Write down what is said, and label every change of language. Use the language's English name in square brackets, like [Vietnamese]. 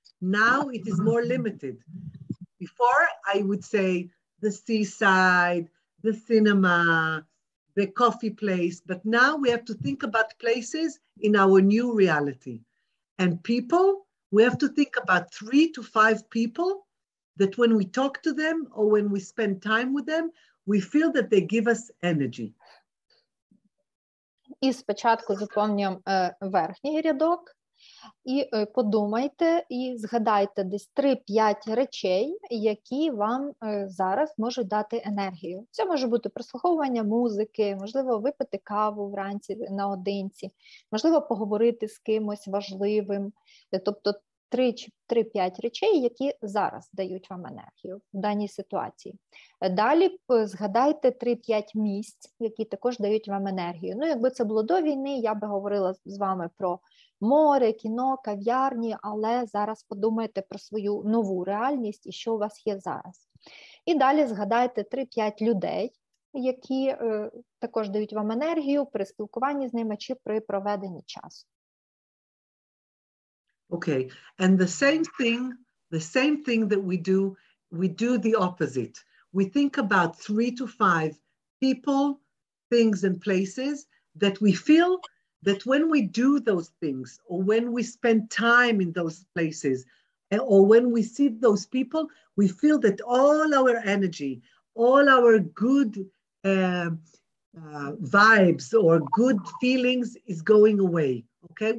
[English] Now it is more limited. Before I would say the seaside, the cinema, the coffee place, but now we have to think about places in our new reality. And people, we have to think about 3 to 5 people that when we talk to them or when we spend time with them, we feel that they give us energy. [Ukrainian] І спочатку заповнюємо верхній рядок, і подумайте і згадайте десь 3-5 речей, які вам зараз можуть дати енергію. Це може бути прослуховування музики, можливо, випити каву вранці наодинці, можливо, поговорити з кимось важливим. Тобто 3-5 речей, які зараз дають вам енергію в даній ситуації. Далі згадайте 3-5 місць, які також дають вам енергію. Ну, якби це було до війни, я би говорила з вами про море, кіно, кав'ярні, але зараз подумайте про свою нову реальність і що у вас є зараз. І далі згадайте 3-5 людей, які також дають вам енергію при спілкуванні з ними чи при проведенні часу. [English] Okay, and the same thing that we do the opposite. We think about 3 to 5 people, things and places that we feel that when we do those things or when we spend time in those places or when we see those people, we feel that all our energy, all our good vibes or good feelings is going away, okay?